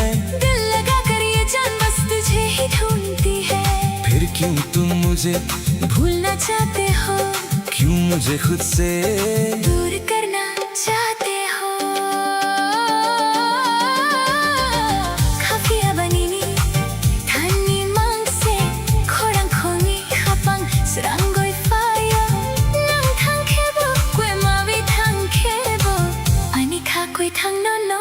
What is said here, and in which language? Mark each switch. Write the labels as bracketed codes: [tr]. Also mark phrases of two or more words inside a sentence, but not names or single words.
[hi] दिल लगा कर ये जान बस तुझे ही ढूंढती है। फिर क्यों तुम मुझे भूलना चाहते हो, क्यों मुझे खुद से दूर करना चाहते हो। [trp] Kafiya banini tani mangse khorang khongi khapang srangoi fayo nang thang khebo kwe mawi thang khebo ani kha koi thang no no